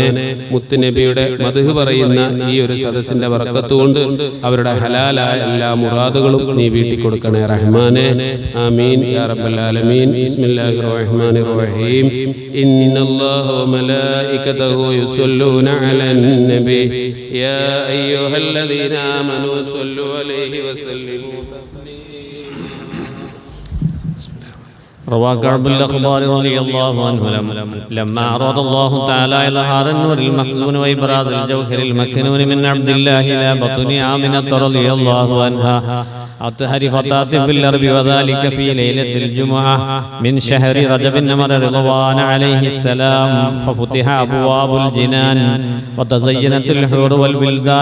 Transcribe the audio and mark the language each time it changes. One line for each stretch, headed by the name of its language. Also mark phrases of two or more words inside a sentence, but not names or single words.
Malayalam: മുത്തുനബിയുടെ മദ്ഹ് പറയുന്ന ഈ ഒരു സദസ്സിന്റെ ബറക്കത്ത് കൊണ്ട് അവരുടെ ഹലാലായ എല്ലാ മുറാദുകളും നീ വീട്ടി കൊടുക്കണേ റഹ്മാനെ.
Arabic: آمين يا رب العالمين. بسم الله الرحمن الرحيم. إن الله وملائكته يصلون على النبي يا أيها الذين آمنوا صلوا عليه وسلموا. روى كعب الأخبار رضي الله عنه لما أراد الله تعالى إظهار النور المخزون وإبراز الجوهر المكنون من عبد الله إلى بطن آمنة رضي الله عنها أطهر فتاة في الأرض، وذلك في ليلة الجمعة من شهر رجب أمر رضوان عليه السلام، ففتح أبواب الجنان وتزينت الحور والولدان